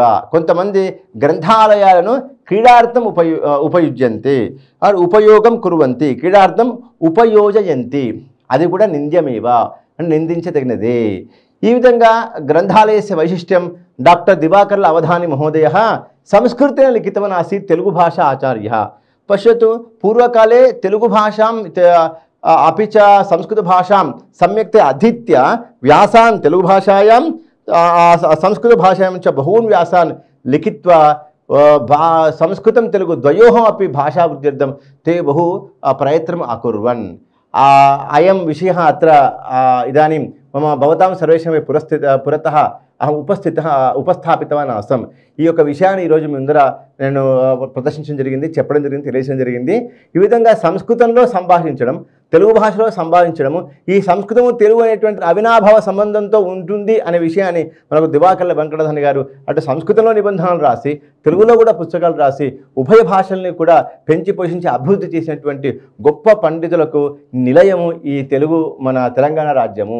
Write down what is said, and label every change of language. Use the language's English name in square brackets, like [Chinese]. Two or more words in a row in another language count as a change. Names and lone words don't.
[Telugu] కొంతమంది గ్రంథాలయాలను [Sanskrit] క్రీడార్థం ఉపయుజ్యంతి, ఉపయోగం కుర్వంతి, క్రీడార్థం ఉపయోజయంతి, [Telugu] అది కూడా [Sanskrit] నింద్యమేవ, నిందించదగినదే. [Telugu] ఈ విధంగా [Sanskrit] గ్రంథాలయస్య వైశిష్ట్యం డాక్టర్ దివాకర్ల అవధాని మహోదయः సంస్కృतेन लिखितवान् आसीत्, తెలుగు భాషా ఆచార్యः. పశ్యతు పూర్వకాలే తెలుగు భాషాం अपि च संस्कृतभाषां सम्यक्तया अधीत्य व्यासान् तेलुगुभाषायां संस्कृतभाषायां च बहून् व्यासान् लिखित्वा संस्कृतं तेलुगु द्वयोः अपि भाषावृद्ध्यर्थं ते बहु प्रयत्नम् अकुर्वन्. अयं विषयः अत्र इदानीं मम भवतां सर्वेषां पुरतः అహం ఉపస్థాపితవాన్ ఆసం. [Telugu] ఈ యొక్క విషయాన్ని ఈరోజు ముందర నేను ప్రదర్శించడం జరిగింది, చెప్పడం జరిగింది, తెలియజేయడం జరిగింది. ఈ విధంగా సంస్కృతంలో సంభాషించడం, తెలుగు భాషలో సంభావించడము, ఈ సంస్కృతము తెలుగు అనేటువంటి అవినాభావ సంబంధంతో ఉంటుంది అనే విషయాన్ని మనకు దివాకర్ల వెంకటధని గారు అటు సంస్కృతంలో నిబంధనలు రాసి తెలుగులో కూడా పుస్తకాలు రాసి ఉభయ భాషల్ని కూడా పెంచి పోషించి అభివృద్ధి చేసినటువంటి గొప్ప పండితులకు నిలయము ఈ తెలుగు మన తెలంగాణ రాజ్యము.